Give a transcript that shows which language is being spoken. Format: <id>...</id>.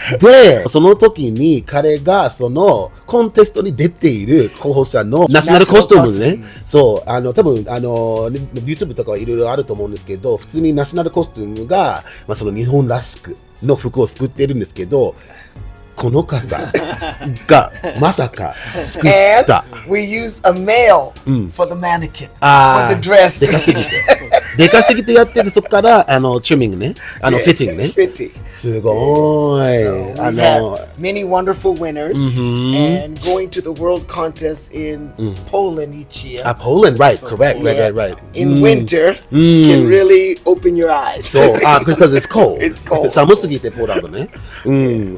<ja>で、その時に彼がそのコンテストに出ている候補者のナショナルコスチュームね。そう、多分YouTube とかはいろいろあると思うんですけど、普通にナショナルコスチュームが、その日本らしくの服を作っているんですけど、この方がまさか作った。</ja> <en>And we use a male for the mannequin, for the dress.</en> <ja>でかすぎてやってる、そこからチューミングね、フィッティングね。すごい。</ja> <en>So we've had many wonderful winners, and going to the world contest in Poland each year. Poland, right, correct, right. In winter, can really open your eyes. So, because it's cold. It's cold.</en> <ja>寒すぎてポーランドね。</ja>